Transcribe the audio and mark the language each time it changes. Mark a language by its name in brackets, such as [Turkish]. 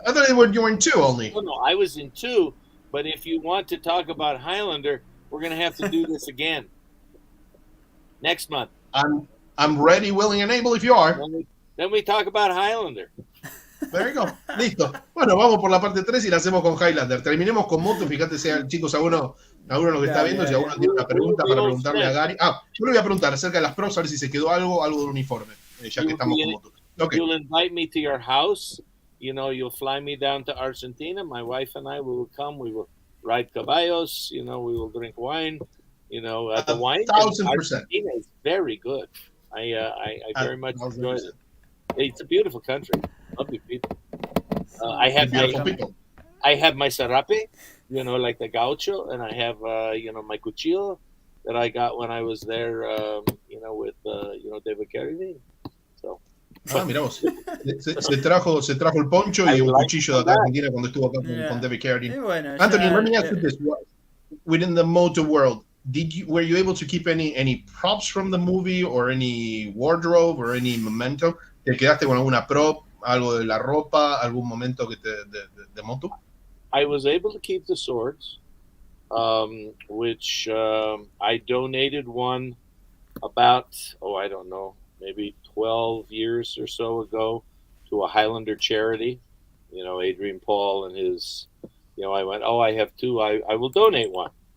[English] I thought you were in 2 only. No, I was in 2. But if you want to talk about Highlander, we're going to have to do this again next month. I'm ready, willing, and able if you are. Then we talk about Highlander. There you go. [Spanish] Listo. Bueno, vamos por la parte 3 y la hacemos con Highlander. Terminemos con Moto. Fíjate, chicos, alguno lo que está viendo, si alguno tiene una pregunta para preguntarle a Gary. Yo le voy a preguntar acerca de las props, a ver si se quedó algo del uniforme, ya que estamos con Moto. [English] Okay. You'll invite me to your house. You'll fly me down to Argentina. My wife and I will come. We will ride caballos. We will drink wine. The wine 1,000%. Argentina is very good. I very much enjoy it. It's a beautiful country. Lovely people. I have my sarape, like the gaucho, and I have my cuchillo that I got when I was there, with David Carradine. So. [Spanish] Mira vos. Se trajo el poncho y un cuchillo de acá Argentina cuando estuvo acá con David Carradine. Bueno, [English] Anthony, let me ask you this: within the motor world, were you able to keep any props from the movie, or any wardrobe, or any memento? [Spanish] ¿Te quedaste con alguna prop, algo de la ropa, algún momento que de moto? [English] I was able to keep the swords, which I donated one about, I don't know, maybe 12 years or so ago to a Highlander charity. Adrian Paul and his, I went, I have 2, I will donate one.